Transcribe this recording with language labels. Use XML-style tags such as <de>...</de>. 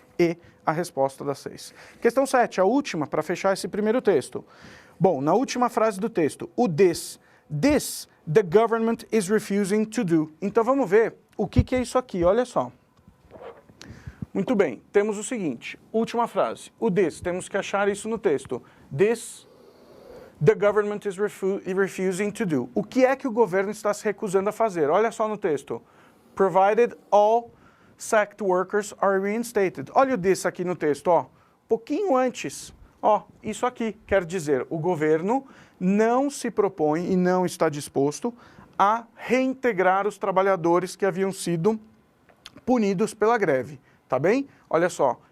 <pt>E a resposta das 6. Questão 7, a última, para fechar esse primeiro texto. Bom, na última frase do texto, o</pt> <en>this, the government is refusing to do.</en> <pt>Então vamos ver o que é isso aqui, olha só. Muito bem, temos o seguinte, última frase, o this, temos que achar isso no texto.</pt> <en>This, the government is refusing to do.</en> <pt>O que é que o governo está se recusando a fazer? Olha só no texto.</pt> <en>Provided all sacked workers are reinstated.</en> <pt>Olha o this aqui no texto, ó. Pouquinho antes, ó, isso aqui quer dizer, o governo não se propõe e não está disposto a reintegrar os trabalhadores que haviam sido punidos pela greve. Tá bem? Olha só,</pt>